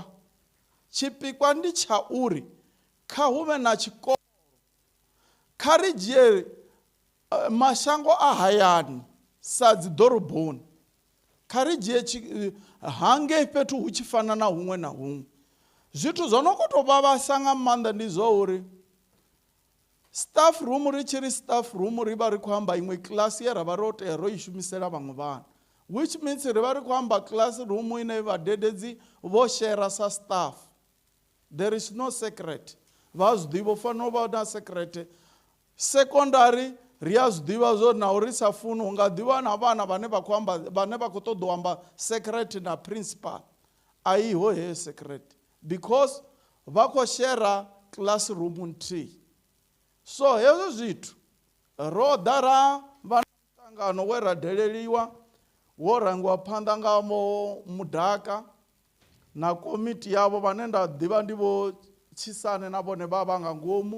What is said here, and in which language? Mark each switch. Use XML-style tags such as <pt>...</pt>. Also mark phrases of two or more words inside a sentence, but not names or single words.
<ve>Tshipikwa ndi tsha uri kha huve na tshikolo, kha ri dzhie mashango a hayani sa dzi ḓoroboni, kha ri dzhie hangei fhethu hu tshi fana na huṅwe na huṅwe. Zwithu zwo no khou tou vhavhasa nga maanḓa ndi zwa uri</ve> <en>staff room,</en> <ve>ri tshi ri</ve> <en>staff room</en> <ve>ri vha ri khou amba iṅwe class ye ra vha ro tea ro i shumisela vhaṅwe vhana,</ve> <en>which means</en> <ve>ri vha ri khou amba classroom ine vhadededzi vho shera sa staff.</ve> <en>There is no secret.</en> <ve>Vha zwiḓivha fanela u vha na secret. Secondary ri a zwiḓivha zwo na uri sa funi hu nga ḓivha na vhana vhane vha khou ṱoḓa u amba secret na principal. A iho he</ve> <en>secret because</en> <ve>vha khou shera classroom nthihi. So hezwo zwithu ro ḓa ra vha na muṱangano we ra deleliwa wo rangiwa phanḓa nga Mudaka na komiti yavho vhane nda ḓivha ndi vho Tshisane na vhone vha vha nga ngomu.</ve>